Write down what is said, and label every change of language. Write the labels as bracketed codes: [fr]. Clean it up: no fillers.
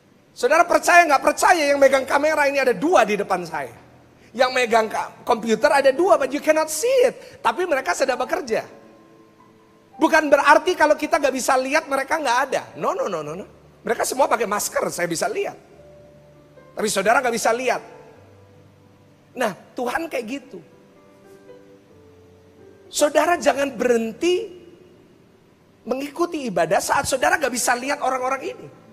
[id] Saudara percaya nggak percaya yang megang kamera ini ada 2 di depan saya. Yang megang komputer ada 2, [en] but you cannot see it. [id] Tapi mereka sedang bekerja. Bukan berarti kalau kita nggak bisa lihat mereka nggak ada. No. Mereka semua pakai masker, saya bisa lihat. Tapi saudara nggak bisa lihat. Nah, Tuhan kayak gitu. Saudara jangan berhenti mengikuti ibadah saat saudara nggak bisa lihat orang-orang ini.